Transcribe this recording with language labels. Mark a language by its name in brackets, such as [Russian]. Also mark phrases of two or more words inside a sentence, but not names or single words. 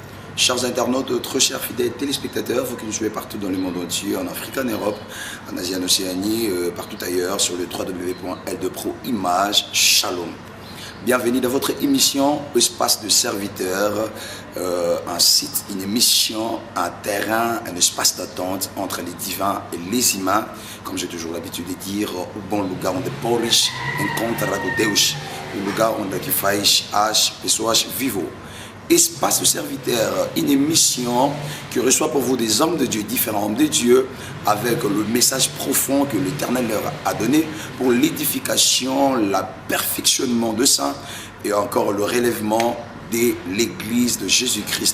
[French] Chers internautes, très chers fidèles téléspectateurs, vous qui nous suivez partout dans le monde entier, en Afrique, en Europe, en Asie, en Océanie, partout ailleurs, sur le www.L2Pro-Image, Shalom. Bienvenue dans votre émission Espace de serviteurs, un site, une émission, un terrain, un espace d'attente entre les divins et les humains. Comme j'ai toujours l'habitude de dire, [Portuguese] o bom lugar onde pobres encontram Deus, o lugar onde que faz as pessoas vivo. [French] Espace de serviteur, une émission qui reçoit pour vous des hommes de Dieu, différents hommes de Dieu, avec le message profond que l'Éternel leur a donné pour l'édification, le perfectionnement de saints et encore le relèvement de l'Église de Jésus-Christ.